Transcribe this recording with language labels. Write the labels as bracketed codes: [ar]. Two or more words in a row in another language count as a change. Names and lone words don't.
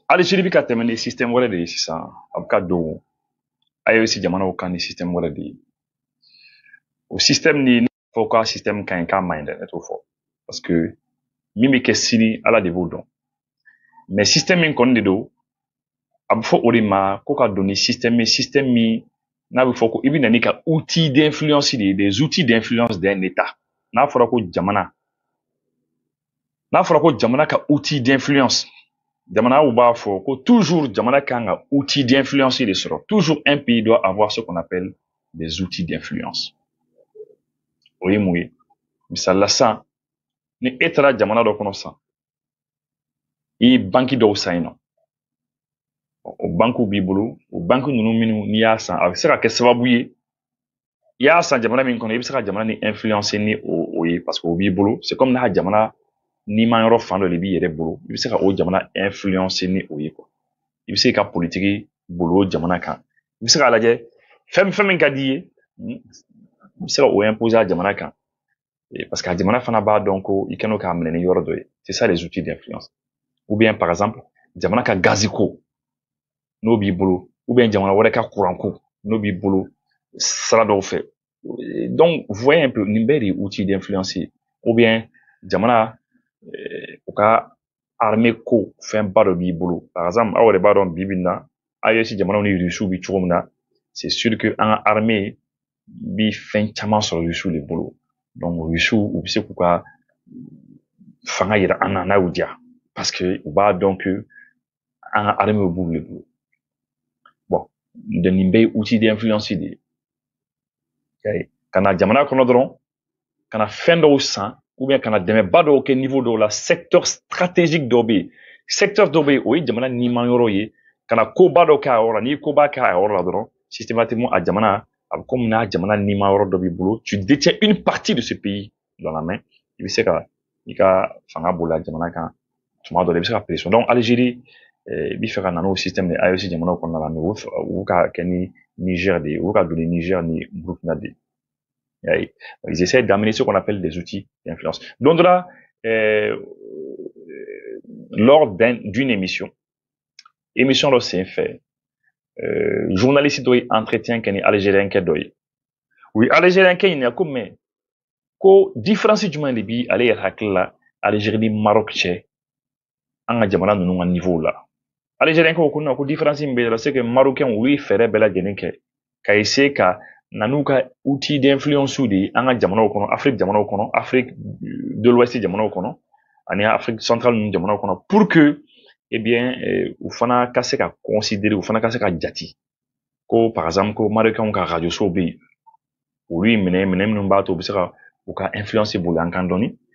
[bm] Algérie bi ka tɛmɛ ni système wɛrɛ de ye sisan a bɛ ka don AES jamanaw kan ni système wɛrɛ de ye o système ni ne b'a fɔ k'a système ka ɲi k'a man ɲi dɛ ne t'o fɔ [fr] parce que [bm] min bɛ kɛ sini ala de b'o dɔn [fr] mais système [bm] min kɔni de don a bɛ fɔ o de ma ko ka don ni système ye système min n'a bɛ fɔ ko i bɛ na n'i ka [fr] outil d'influence [bm] de ye [fr] des outils d'influence d'un état [bm] n'a fɔra ko jamana ka [fr] outil d'influence [bm] jamanaw b'a fɔ ko toujours jamana kan ka [fr] outil d'influence [bm] de sɔrɔ [fr] toujours un pays doit avoir ce qu'on appelle des outils d'influence [bm] o ye mun ye misali la sisan ni e taara jamana dɔ kɔnɔ sisan i ye banki dɔw san yen nɔ o bankiw b'i bolo o banki ninnu minnu n'i y'a san a bɛ se ka kɛ sababu ye i y'a san jamana min kɔnɔ i bɛ se ka jamana ni influencer ni o ye [fr] parce que [bm] o b'i bolo [fr] c'est comme [bm] n'a jamana n'i ma yɔrɔ fan dɔ de b'i yɛrɛ bolo i bɛ se ka o jamana influencer ni o ye quoi i bɛ se ka politiki bolo o jamana kan i bɛ se k'a lajɛ fɛn min ka di i ye i bɛ se ka o imposer a jamana kan [fr] parce que [bm] a jamana fana b'a dɔn ko i kɛn'o k'a minɛ ni yɔrɔ dɔ ye [fr] c'est ça les outils d'influence ou bien par exemple [bm] jamana ka gaziko n'o b'i bolo [fr] ou bien [bm] jamana wɛrɛ ka kuranko n'o b'i bolo sira dɔw fɛ [fr] donc vous voyez un peu [bm] nin bɛɛ de ye [fr] outil d'influence [bm] ye [fr] ou bien [bm] jamana u ka armée ko fɛnba dɔ b'i bolo [fr] par exemple [bm] aw yɛrɛ b'a dɔn bi bi in na AES jamanaw ni Russiw bi cogo min na [fr] c'est sûr que [bm] an ka armée bi fɛn caman sɔrɔ Russiw de bolo donc Russiw u bɛ se k'u ka fanga yira an na n'a y'u diya [fr] parce que [bm] u b'a dɔn que an ka armée b'u de bolo bon nin bɛɛ ye [fr] outil d'influence [bm] de ye ka na jamana kɔnɔ dɔrɔn ka na fɛn dɔw san [fr] ou bien [bm] ka na dɛmɛba dɔw kɛ niveau dɔw la [fr] secteur stratégique [bm] dɔw bɛ yen secteur dɔw bɛ yen o ye jamana niima yɔrɔ ye ka na koba dɔ kɛ a yɔrɔ la n'i ye koba kɛ a yɔrɔ la dɔrɔn systématiquement a jamana a bɛ komi n'a jamana niima yɔrɔ dɔ b'i bolo [fr] tu détiens une partie de ce pays dans la main [bm] i bɛ se ka i ka fanga bolila jamana kan tuma dɔ la i bɛ se ka pression donc Algérie i bɛ fɛ ka na n'o système de AES jamanaw kɔnɔna la mais u ka kɛ ni Niger de ye u ka don ni Niger ni Burkina de ye [fr] ils essaient d'amener ce qu'on appelle des outils d'influence. Donc là, lors d'une émission [bm] dɔ senfɛ journaliste dɔ ye entretien kɛ ni algérien kɛ dɔ ye u ye algérien kɛ ɲininka ko mais ko différence jumɛn de bi ale yɛrɛ hakili la Algérie ni Maroc cɛ an ka jamana ninnu ka niveau la algérien ko non ko différence min bɛ la [fr] c'est que [bm] marocain u ye fɛɛrɛ bɛɛ lajɛlen kɛ ka essayer ka na n'u ka outil d'influence de ye an ka jamanaw kɔnɔ Afrique jamanaw kɔnɔ Afrique de l'Ouest jamanaw kɔnɔ ani Afrique centrale ninnu jamanaw kɔnɔ [fr] pour que eh bien [bm] u fana ka se ka considérer u fana ka se ka jate ko [fr] par exemple [bm] ko marocain ka radio so bɛ yen olu ye minɛ minnu b'a to u bɛ se ka u ka influence boli an kan dɔɔni